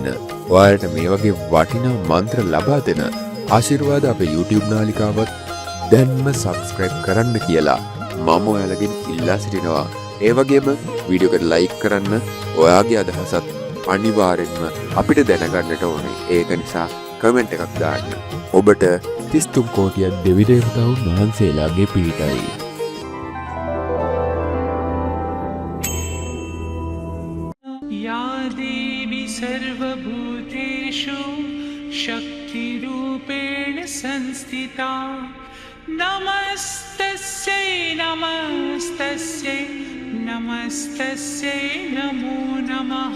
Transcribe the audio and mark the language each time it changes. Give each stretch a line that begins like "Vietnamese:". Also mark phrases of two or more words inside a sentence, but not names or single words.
Sinhala: ඔයාලට මේ වගේ වටිනා මන්ත්‍ර ලබා දෙන ආශිර්වාද අපේ YouTube නාලිකාවත් දැන්ම subscribe කරන්න කියලා මම ඔයාලගෙන් ඉල්ලා සිටිනවා. ඒ වගේම වීඩියෝ එකට like කරන්න, ඔයාගේ අදහසත් අනිවාර්යෙන්ම අපිට දැනගන්නට ඕනේ. ඒක නිසා කමෙන්ට් එකක් දාන්න. ඔබට 33 කෝටියක් දෙවි දේවතාවුන් වහන්සේලාගේ පිහිටයි.
Sanskrit: या देवी सर्वभूतेषु शक्तिरूपेण संस्थिता नमस्तस्यै नमस्तस्यै नमस्तस्यै नमो नमः।